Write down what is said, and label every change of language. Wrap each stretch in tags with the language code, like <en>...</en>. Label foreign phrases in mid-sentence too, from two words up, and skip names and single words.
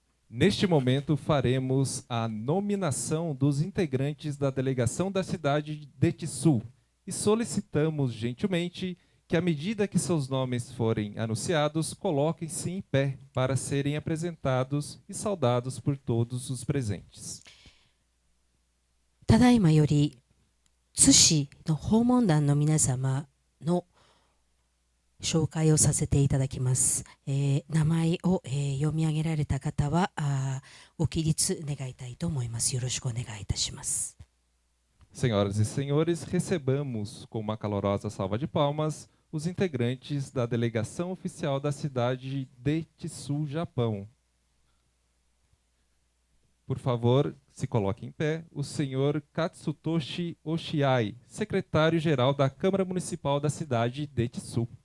<pt>Neste momento, faremos a nominação dos integrantes da delegação da cidade de Tissu e solicitamos gentilmente que, à medida que seus nomes forem anunciados, coloquem-se em pé para serem apresentados e saudados por todos os presentes.</pt> <ja>ただいまより津市の訪問団の皆様の紹介をさせていただきます。名前を、読み上げられた方はご起立願いたいと思います。よろしくお願いいたします。</ja> <pt>Senhoras e senhores, recebamos com uma calorosa salva de palmas os integrantes da delegação oficial da cidade de Tissu, Japão. Por favor, se coloque em pé o senhor Katsutoshi Oshiai, secretário-geral da Câmara Municipal da cidade de Tissu.</pt>